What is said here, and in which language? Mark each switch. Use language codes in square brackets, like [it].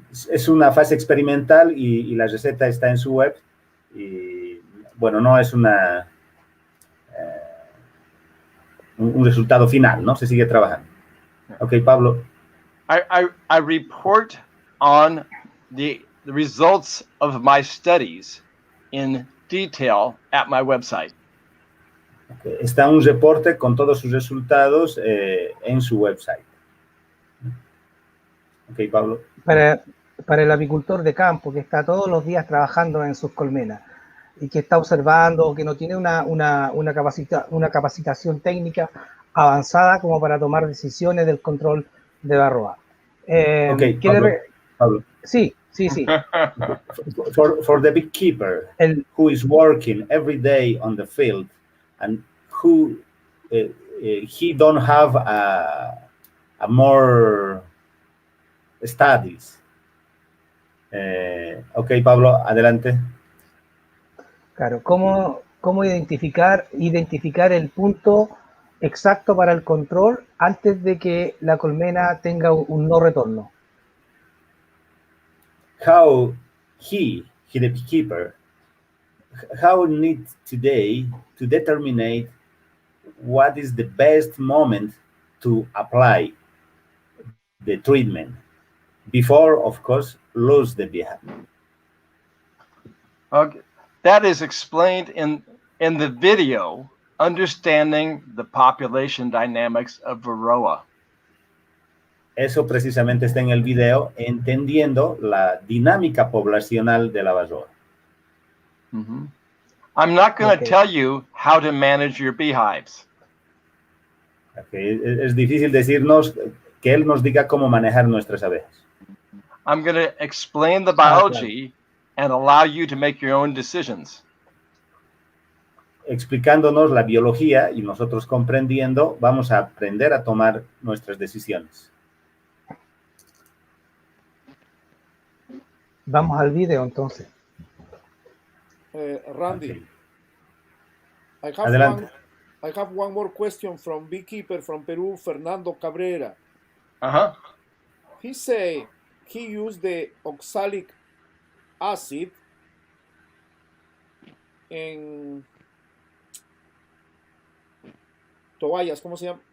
[es] Es una fase experimental y la receta está en su web. Y bueno, no es un resultado final, ¿no? Se sigue trabajando. Ok, Pablo. [en] I report on the results of my studies in detail at my website. Okay. [es] Está un reporte con todos sus resultados en su website. Ok, Pablo. Para el apicultor de campo que está todos los días trabajando en sus colmenas y que está observando, que no tiene una capacitación técnica avanzada como para tomar decisiones del control de Varroa. [en] Okay, Pablo. [es] Sí. [en] For the beekeeper who is working every day on the field and who he don't have a more studies. [es] Ok, Pablo, adelante. Claro, ¿cómo identificar el punto exacto para el control antes de que la colmena tenga un no retorno? [en] How he the beekeeper, how needs today to determine what is the best moment to apply the treatment before, of course, lose the beehive. Okay. That is explained in the video, Understanding the Population Dynamics of Varroa. [es] Eso precisamente está en el video, entendiendo la dinámica poblacional de la varroa. Mm-hmm. [en] I'm not going to tell you how to manage your beehives. Okay. [es] Es difícil decirnos que él nos diga cómo manejar nuestras abejas. [en] I'm going to explain the biology and allow you to make your own decisions. [es] Explicándonos la biología y nosotros comprendiendo, vamos a aprender a tomar nuestras decisiones. Vamos al video entonces. Randy, [en] okay. I have one more question from beekeeper from Peru, Fernando Cabrera. Uh-huh. He say he used the oxalic acid [es] en toallas, ¿cómo se llama?